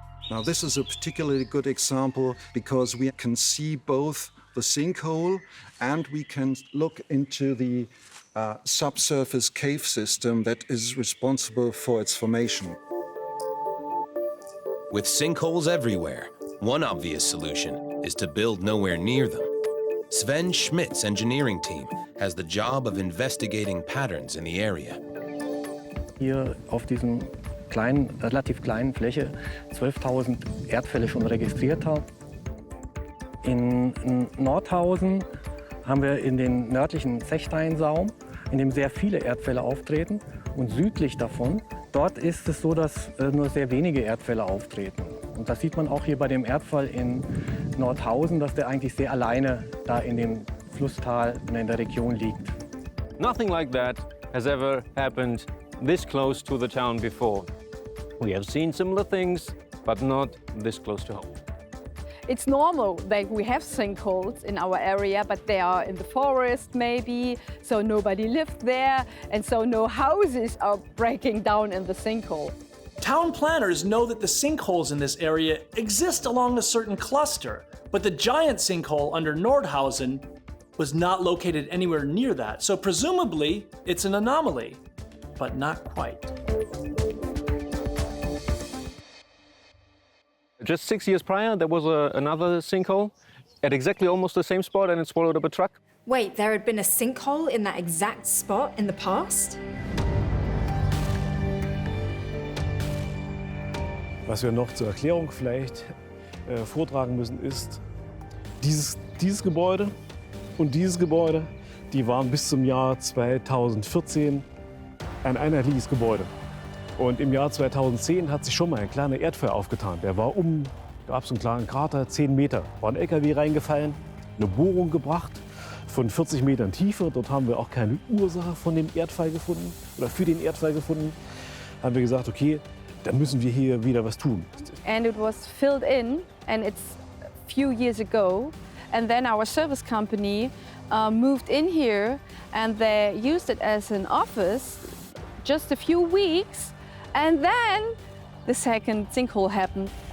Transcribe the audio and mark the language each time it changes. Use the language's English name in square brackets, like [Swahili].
[English] Now, this is a particularly good example because we can see both the sinkhole and we can look into the subsurface cave system that is responsible for its formation. With sinkholes everywhere, one obvious solution is to build nowhere near them. Sven Schmidt's engineering team has the job of investigating patterns in the area. [German] Hier auf diesem relativ kleinen Fläche 12.000 Erdfälle schon registriert habe. In Nordhausen haben wir in den nördlichen Zechsteinsaum, in dem sehr viele Erdfälle auftreten. Und südlich davon Dort ist es so, dass nur sehr wenige Erdfälle auftreten. Und das sieht man auch hier bei dem Erdfall in Nordhausen, dass der eigentlich sehr alleine da in dem Flusstal und in der Region liegt. [English] Nothing like that has ever happened this close to the town before. We have seen similar things, but not this close to home. It's normal that we have sinkholes in our area, but they are in the forest maybe, so nobody lived there, and so no houses are breaking down in the sinkhole. Town planners know that the sinkholes in this area exist along a certain cluster, but the giant sinkhole under Nordhausen was not located anywhere near that, so presumably it's an anomaly, but not quite. Just 6 years prior, there was another sinkhole at exactly almost the same spot, and it swallowed up a truck. Wait, there had been a sinkhole in that exact spot in the past? [German] Was wir noch zur Erklärung vielleicht vortragen müssen, ist, dieses Gebäude und dieses Gebäude, die waren bis zum Jahr 2014 ein einheitliches Gebäude. Und im Jahr 2010 hat sich schon mal ein kleiner Erdfall aufgetan. Der war gab es einen kleinen Krater, 10 Meter. War ein LKW reingefallen, eine Bohrung gebracht von 40 Metern Tiefe. Dort haben wir auch keine Ursache von dem Erdfall gefunden oder für den Erdfall gefunden. Haben wir gesagt, okay, dann müssen wir hier wieder was tun. [English] And it was filled in, and it's a few years ago. And then our service company moved in here, and they used it as an office just a few weeks. And then the second sinkhole happened.